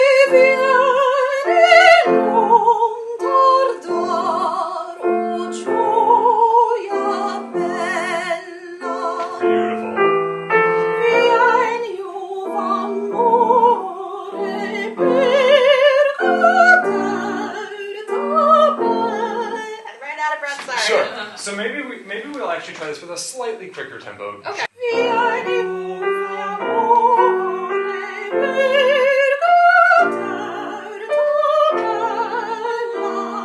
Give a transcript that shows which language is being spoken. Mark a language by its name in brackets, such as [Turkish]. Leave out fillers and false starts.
[Italian] Diviene non tardar, o gioia bella. [English] Beautiful. [Italian] Vieni, o amore, per goder da bella. [English] I ran out of breath, sorry. Sure. So maybe we'll actually try this with a slightly quicker tempo. Okay. [Italian] Vieni, amore, per goder da bella.